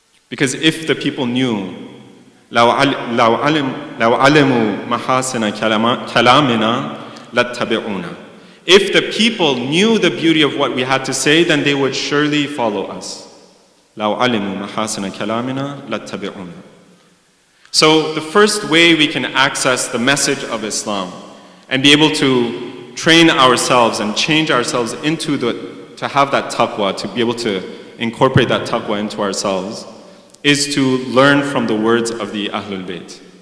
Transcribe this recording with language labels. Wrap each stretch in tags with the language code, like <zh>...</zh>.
<en>Because if the people knew,</en> <ar>لو علموا محاسن كلامنا لاتبعونا.</ar> <en>If the people knew the beauty of what we had to say, then they would surely follow us.</en> <ar>لو علموا محاسن كلامنا لاتبعونا.</ar> <en>So the first way we can access the message of Islam and be able to train ourselves and change ourselves to have that taqwa, to be able to incorporate that taqwa into ourselves is to learn from the words of the Ahlul Bayt.</en>